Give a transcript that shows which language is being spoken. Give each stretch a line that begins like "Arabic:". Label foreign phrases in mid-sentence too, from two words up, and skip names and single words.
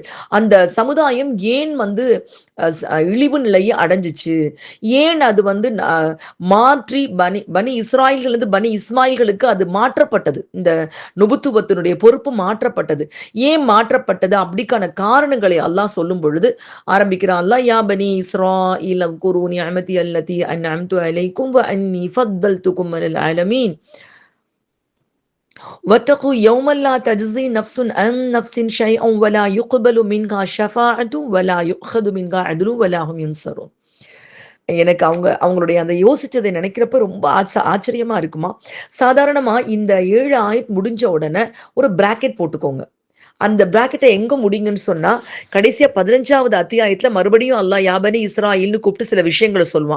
Tamil: அந்த சமுதாயம் ஏன் இழிவு நிலையை அடைஞ்சிச்சு, ஏன் அது மாற்றி பனி இஸ்ராயல்கள் பனி இஸ்மாயில்களுக்கு அது மாற்றப்பட்டது, இந்த நுபுத்துவத்தினுடைய பொறுப்பு மாற்றப்பட்டது, ஏன் மாற்றப்பட்டது, அப்படிக்கான காரணங்களை அல்லாஹ் சொல்லும் பொழுது ஆரம்பிக்கிறான்.
Arabic: الله يا بني إسرائيل اذكروا نعمتي التي أنعمت عليكم وأني فضلتكم على العالمين واتقوا يوما لا تجزي نفس عن نفس شيئا ولا يقبل منها شفاعة ولا يؤخذ منها عدل ولا هم ينصرون.
Tamil: எனக்கு அவங்களுடைய அந்த யோசிச்சதை நினைக்கிறப்ப ரொம்ப ஆச்சரியமா இருக்குமா. சாதாரணமா இந்த 7 ஆயத் முடிஞ்ச உடனே ஒரு பிராக்கெட் போட்டுக்கோங்க. அந்த பிராக்கெட்டை எங்க முடிங்கன்னு சொன்னா, கடைசியா 15வது அத்தியாயத்துல மறுபடியும் அல்லாஹ் யாபனி இஸ்ராயில்னு கூப்பிட்டு சில விஷயங்களை சொல்லுவான்.